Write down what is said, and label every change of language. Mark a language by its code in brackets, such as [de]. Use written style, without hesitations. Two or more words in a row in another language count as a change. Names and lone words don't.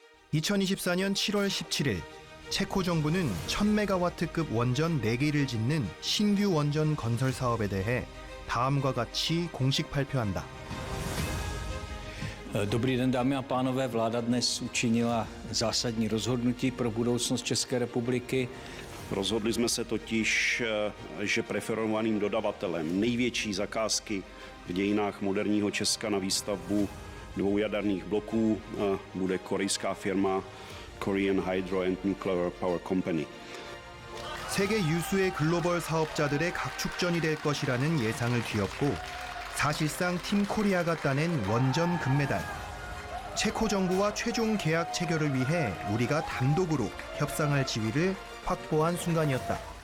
[ko] 2024년 7월 17일 체코 정부는 1000메가와트급 원전 4개를 짓는 신규 원전 건설 사업에 대해 다음과 같이 공식 발표한다. [cs] Dobrý den, dámy a pánové. Vláda dnes učinila zásadní rozhodnutí pro budoucnost České republiky. Rozhodli jsme se totiž, že preferovaným dodavatelem největší zakázky v dějinách moderního Česka na výstavbu 2 jaderných bloků bude korejská firma Korean Hydro and Nuclear Power Company. [ko] 세계 유수의 글로벌 사업자들의 각축전이 될 것이라는 예상을 뒤엎고 사실상 팀 코리아가 따낸 원전 금메달. 체코 정부와 최종 계약 체결을 위해 우리가 단독으로 협상할 지위를 확보한 순간이었다.